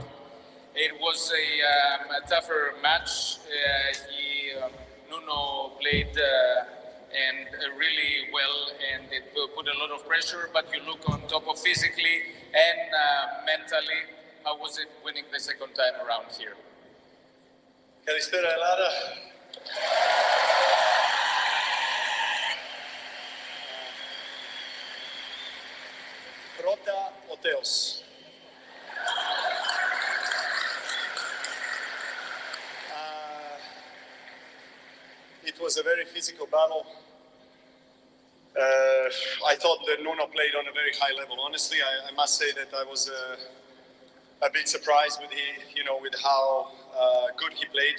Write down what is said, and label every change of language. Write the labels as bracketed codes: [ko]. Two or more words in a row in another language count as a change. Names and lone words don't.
[en] It was a tougher match. Nuno played and really well, and it put a lot of pressure, but you look on top of physically and mentally. How was it winning the second time around here? [el] Καλησπέρα Ελλάδα. Πρώτα ο Θεός. [en] It was a very physical battle. I thought that Nuno played on a very high level. Honestly, I must say that I was a bit surprised with how good he played.